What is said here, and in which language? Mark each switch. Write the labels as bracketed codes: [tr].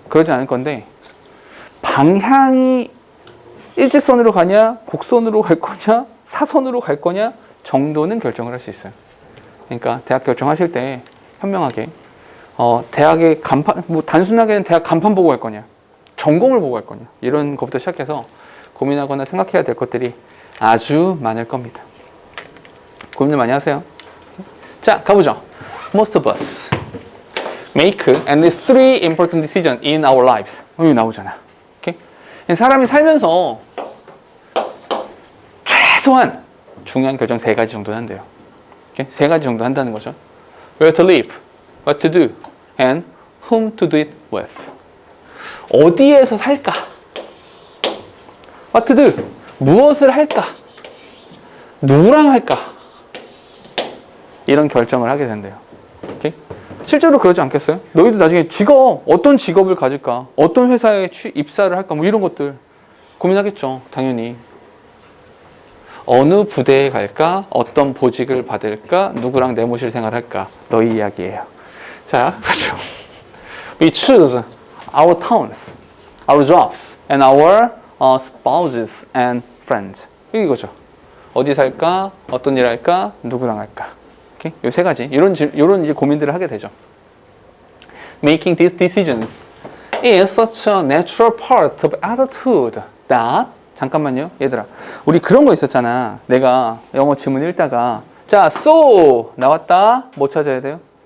[ko] 그러지 않을 건데 방향이 일직선으로 가냐, 곡선으로 갈 거냐, 사선으로 갈 거냐 정도는 결정을 할 수 있어요. 그러니까 대학 결정하실 때 현명하게 대학의 간판, 뭐 단순하게는 대학 간판 보고 갈 거냐, 전공을 보고 갈 거냐 이런 것부터 시작해서 고민하거나 생각해야 될 것들이 아주 많을 겁니다. 고민을 많이 하세요. 자, 가보죠. [en] Most of us make at least 3 important decisions in our lives. [ko] 여기 나오잖아. 오케이? 사람이 살면서 최소한 중요한 결정 3가지 정도는 한대요. 오케이? 3가지 정도 한다는 거죠. [en] Where to live, what to do, and whom to do it with. [ko] 어디에서 살까? [en] What to do, [ko] 무엇을 할까? 누구랑 할까? 이런 결정을 하게 된대요. 오케이? 실제로 그러지 않겠어요? 너희도 나중에 어떤 직업을 가질까? 어떤 회사에 입사를 할까? 뭐 이런 것들 고민하겠죠. 당연히. 어느 부대에 갈까? 어떤 보직을 받을까? 누구랑 내모실 생활할까? 너희 이야기예요. 자, 가죠. [en] We choose our towns, our jobs, and our spouses and friends. [ko] 이거죠. 어디 살까? 어떤 일 할까? 누구랑 할까? 오케이? 요 3가지. 이런 이제 고민들을 하게 되죠. [en] Making these decisions is such a natural part of adulthood that [ko] 잠깐만요, 얘들아. 우리 그런 거 있었잖아. 내가 영어 지문 읽다가 자, [en] so [ko] 나왔다. 뭐 찾아야 돼요?